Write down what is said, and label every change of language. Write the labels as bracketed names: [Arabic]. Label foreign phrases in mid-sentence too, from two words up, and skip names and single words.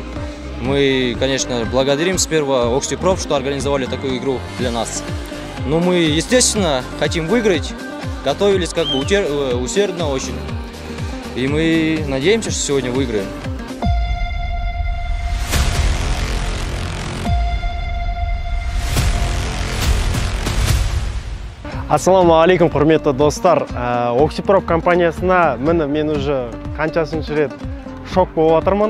[Russian] Мы, конечно, благодарим сперва Оксипроф, что организовали такую игру для нас. Но мы, естественно, хотим выиграть. Готовились как бы усердно очень. И мы надеемся, что сегодня выиграем. [Kazakh] Ассалаумалейкум, құрметті достар. Оксипроф компаниясына мен уже қаншасыншы рет шок болып отырмын.